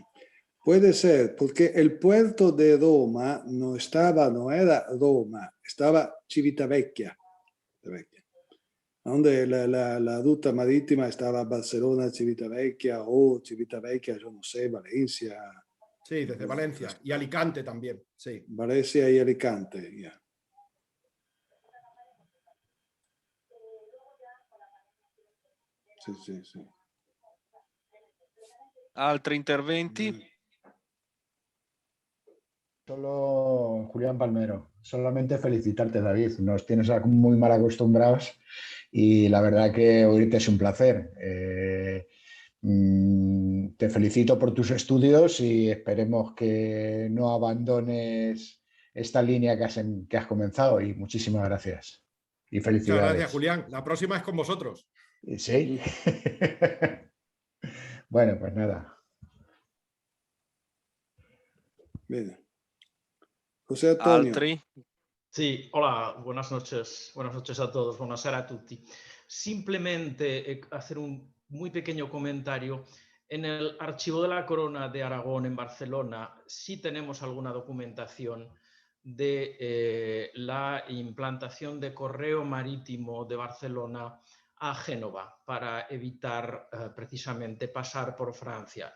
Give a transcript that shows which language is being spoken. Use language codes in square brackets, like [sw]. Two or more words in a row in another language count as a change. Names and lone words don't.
[es] Puede ser, porque el puerto de Roma no era Roma, estaba Civitavecchia, donde la ruta marítima estaba Barcelona, Civitavecchia o Civitavecchia, yo no sé, Valencia. Sí, desde Valencia y Alicante también, sí. Valencia y Alicante, ya. Sí. [it] Altri interventi? [es] Solo Julián Palmero, solamente felicitarte, David. Nos tienes muy mal acostumbrados y la verdad que oírte es un placer. Te felicito por tus estudios y esperemos que no abandones esta línea que has comenzado, y muchísimas gracias. Y felicidades. Muchas gracias, Julián. La próxima es con vosotros. Sí. Bueno, pues nada. Bien. José Antonio. [it] Altri? [es] Sí, hola, buenas noches a todos, [it] buonasera a tutti. [es] Simplemente hacer un muy pequeño comentario. En el Archivo de la Corona de Aragón en Barcelona sí tenemos alguna documentación de la implantación de correo marítimo de Barcelona a Génova para evitar precisamente pasar por Francia.